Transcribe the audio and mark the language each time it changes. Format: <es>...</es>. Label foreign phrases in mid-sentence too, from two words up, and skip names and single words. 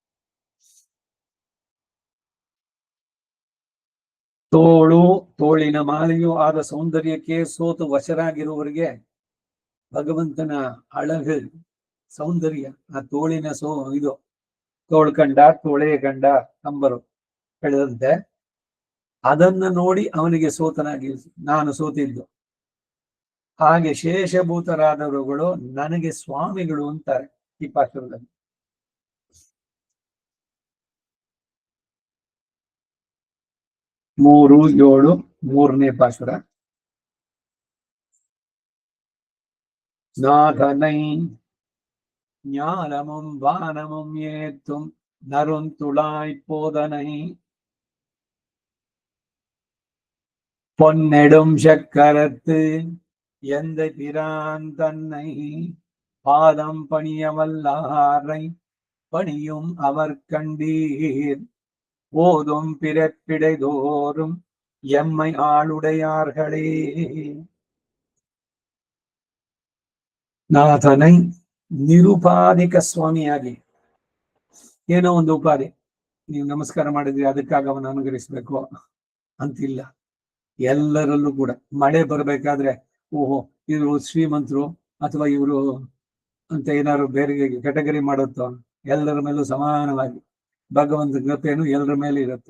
<kn>ತೋಳು, ತೋಳಿನ ಮಾಲೆಯೂ ಆದ ಸೌಂದರ್ಯಕ್ಕೆ ಸೋತು ವಶರಾಗಿರುವವರಿಗೆ ಭಗವಂತನ ಅಳகு ಸೌಂದರ್ಯ, ಆ ತೋಳಿನ ಇದು ತೋಳ್ಕಂಡ ತೋಳೆ ಗಂಡ ಅಂಬರು ಹೇಳಿದಂತೆ, ಅದನ್ನ ನೋಡಿ ಅವನಿಗೆ ಸೋತನಾಗಿ ನಾನು ಸೋತಿದ್ದು. ಹಾಗೆ ಶೇಷಭೂತರಾದವರುಗಳು ನನಗೆ ಸ್ವಾಮಿಗಳು ಅಂತಾರೆ ಈ ಪಾಠದಲ್ಲಿ. 3:7 3ನೇ ಪಾಶುರ.</kn> <ta>நாதனை ஞானமும் வானமும் ஏத்தும் நருந்துளாய் போதனை பொன்னெடும் சக்கரத்து எந்த பிரான் தன்னை பாதம் பணியவல்லாரை பணியும் அவர் கண்டீர் ஓதும் பிறப்பிடை தோறும் எம்மை ஆளுடையார்களே.</ta> <kn>ನಾಥನೈ ನಿರುಪಾಧಿಕ ಸ್ವಾಮಿಯಾಗಿ, ಏನೋ ಒಂದು ಉಪಾಧಿ, ನೀವು ನಮಸ್ಕಾರ ಮಾಡಿದ್ರಿ ಅದಕ್ಕಾಗಿ ಅವನು ಅನುಗ್ರಹಿಸ್ಬೇಕು ಅಂತಿಲ್ಲ. ಎಲ್ಲರಲ್ಲೂ ಕೂಡ ಮಳೆ ಬರಬೇಕಾದ್ರೆ ಓಹೋ ಇವರು ಶ್ರೀಮಂತರು ಅಥವಾ ಇವರು ಅಂತ ಏನಾದ್ರು ಬೇರೆ ಕೆಟಗರಿ ಮಾಡುತ್ತೋ, ಎಲ್ಲರ ಮೇಲೂ ಸಮಾನವಾಗಿ ಭಗವಂತ ಕೃಪೆಯನ್ನು ಎಲ್ಲರ ಮೇಲೆ ಇರುತ್ತೆ.</kn>